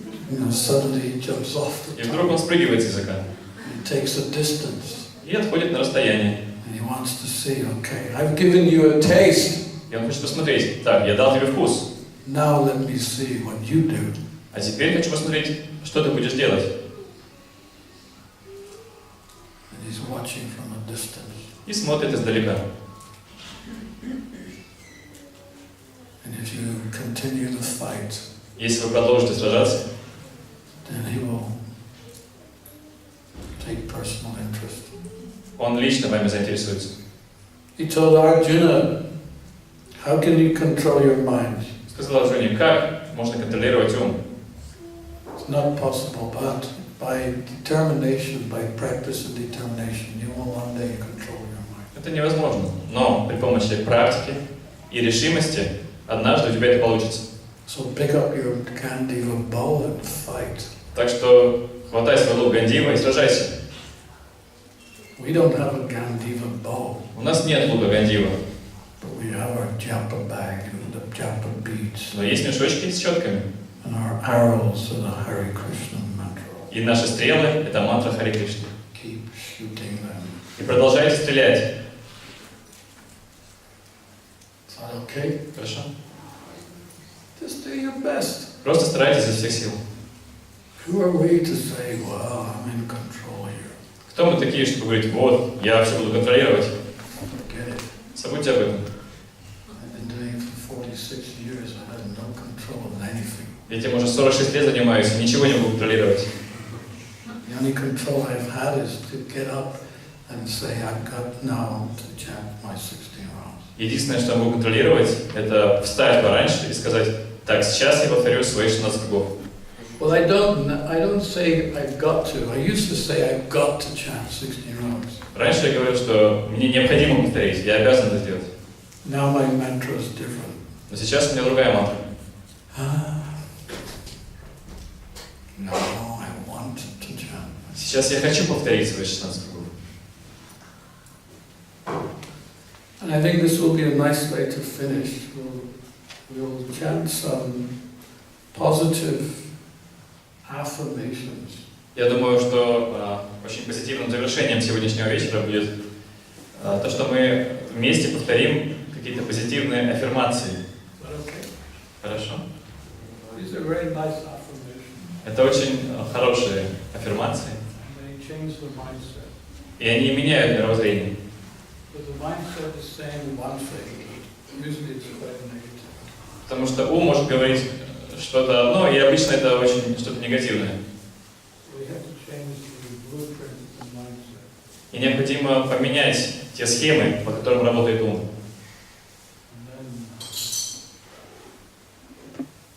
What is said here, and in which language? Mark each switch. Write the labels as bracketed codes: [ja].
[en] You know, suddenly he jumps off the [ru] И вдруг он спрыгивает с языка. [en] He takes a distance. [ru] И отходит на расстояние. [en] And he wants to see, okay, I've given you a taste. [ru] И он хочет посмотреть. Так, я дал тебе вкус. [en] Now let me see what you do. [ru] А теперь хочу посмотреть, что ты будешь делать. [en] And he's watching from a distance. [ru] И смотрит издалека. [en] And if you continue the fight, [ru] Если вы продолжите сражаться, [en] then he will take personal interest. [ru] он лично вами заинтересуется. [en] He told Arjuna, how can you control your mind? [ru] Сказал Арджуне, как можно контролировать ум? [en] It's not possible, but by determination, by practice and determination, you will one day control your mind. [ru] Это невозможно, но при помощи практики и решимости однажды у тебя это получится. [en] So pick up your Gandiva bow and fight. [ru] Так что хватай свой лук Гандива и сражайся. [en] We don't have a Gandiva bow, [ru] У нас нет лука Гандива, [en] but we have our japa bag and the japa beads [ru] но есть мешочки с щетками. [en] and our arrows and the Hare Krishna mantra. [ru] И наши стрелы — это мантра Харе Кришны. [en] Keep shooting them. [ru] И продолжайте стрелять. [en] Is that okay? [ru] Хорошо? [en] Just do your best. [ru] Просто старайтесь изо всех сил. [en] Who are we to say, well, I'm in control here? [ru] Кто мы такие, чтобы говорить, вот, я все буду контролировать? [en] Forget it. [ru] Забудьте об этом. [en] I've been doing it for 46 years. I had no control of anything. [ru] Я этим уже 46 лет занимаюсь, и ничего не могу контролировать. [en] The only control I've had is to get up and say, I've got now to chant my 16 rounds. [ru] Единственное, что я могу контролировать, это встать пораньше и сказать, так, сейчас я повторю свои 16 кругов. [en] Well, I don't say I've got to. I used to say I've got to chant 16 rounds. [ru] Раньше я говорил, что мне необходимо повторить, я обязан это сделать. [en] Now my mantra is different. [ru] Но сейчас у меня другая мантра. [en] No, I want to chant. [ru] Сейчас я хочу повторить свои 16 кругов. [en] And I think this will be a nice way to finish. We'll chant some positive affirmations. [ru] Я думаю, что очень позитивным завершением сегодняшнего вечера будет то, что мы вместе повторим какие-то позитивные аффирмации. [en] Is that okay? [ru] Хорошо? [en] These are very nice affirmations. [ru] Это очень хорошие аффирмации. [en] They change the mindset. [ru] И они меняют мировоззрение. [en] But the mindset is saying one thing. Usually it's quite negative. [ru] Потому что ум может говорить что-то одно, и обычно это очень что-то негативное. [en] We have to change the blueprint of the mindset. [ru] И необходимо поменять те схемы, по которым работает ум. [en] And then we'll see change.